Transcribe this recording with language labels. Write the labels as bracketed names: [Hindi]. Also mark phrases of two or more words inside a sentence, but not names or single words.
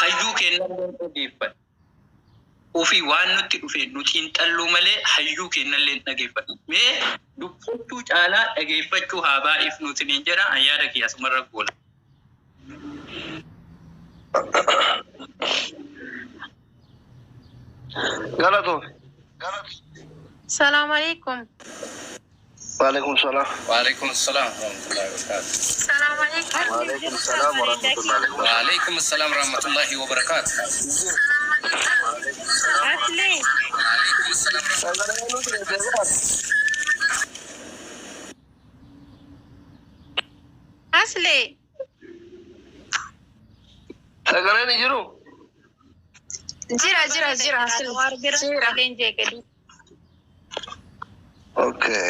[Oromo] hayyuu kennallee dhageeffadhu. Ofii waan nutti dhufe nuti hin xalluu malee hayyuu kennallee dhageeffadhu. Mee dubbachuu caalaa dhageeffachuu haa baay'if nuti ni jedha ayyaada kiyyaasumarra goola. Galato. [Arabic] سلام عليكم. وعليكم سلام. وعليكم السلام ورحمة الله وبركاته. سلام عليكم. وعليكم سلام ورحمة الله وبركاته. وعليكم السلام ورحمة الله وبركاته. [Oromo] Asli. [Arabic] وعليكم السلام. [Oromo] Asli. Sagalee ni jiru. Jira. Sagaleen jeeqadu. Okay.